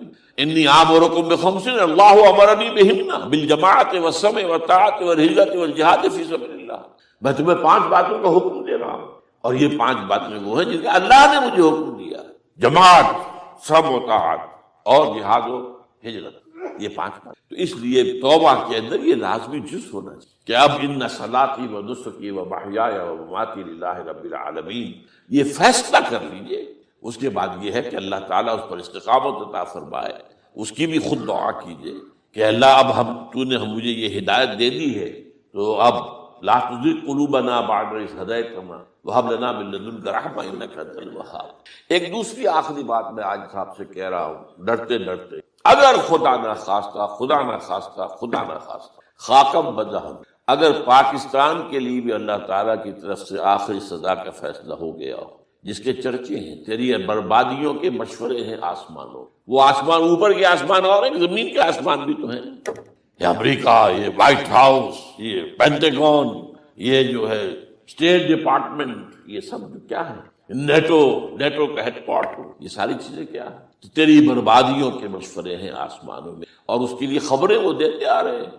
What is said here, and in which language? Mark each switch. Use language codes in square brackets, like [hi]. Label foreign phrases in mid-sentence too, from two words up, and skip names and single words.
[ar] انی آمرکم بخمس اللہ امرنی بہن بالجماعت والسمع والطاعت والہجرۃ والجہاد فی سبیل اللہ، [ur] میں تمہیں 5 باتوں کا حکم دے رہا ہوں، اور یہ 5 باتیں وہ ہیں جن کا اللہ نے مجھے حکم دیا، جماعت، سمع و طاعت اور جہاد و ہجرت، یہ 5 بات۔ تو اس لیے توبہ کے اندر یہ لازمی جز ہونا چاہیے کہ اب [ar] ان صلاتی و نسکی و محیای و مماتی للہ رب العالمین، [ur] یہ فیصلہ کر لیجئے۔ اس کے بعد یہ ہے کہ اللہ تعالیٰ اس پر استقامت عطا فرمائے، اس کی بھی خود دعا کیجئے کہ اللہ اب تو نے مجھے یہ ہدایت دے دی ہے، تو اب [ar] لا تزغ قلوبنا بعد إذ هديتنا وهب لنا من لدنك رحمة إنك أنت الوهاب۔ [ur] ایک دوسری آخری بات میں آج صاحب سے کہہ رہا ہوں ڈرتے ڈرتے، اگر خدا نہ خواستہ خاکم بدہن، اگر پاکستان کے لیے بھی اللہ تعالیٰ کی طرف سے آخری سزا کا فیصلہ ہو گیا ہو، جس کے چرچے ہیں، تیری بربادیوں کے مشورے ہیں آسمانوں، وہ آسمان اوپر کے آسمان اور ہیں، زمین کے آسمان بھی تو ہیں، یہ امریکہ، یہ وائٹ ہاؤس، یہ پینٹاگون، یہ جو ہے اسٹیٹ ڈپارٹمنٹ، یہ سب کیا ہے، نیٹو کا ہیڈ کوارٹر، یہ ساری چیزیں کیا ہیں، تیری بربادیوں کے مشورے ہیں آسمانوں میں، اور اس کے لیے خبریں وہ دیتے آ رہے ہیں۔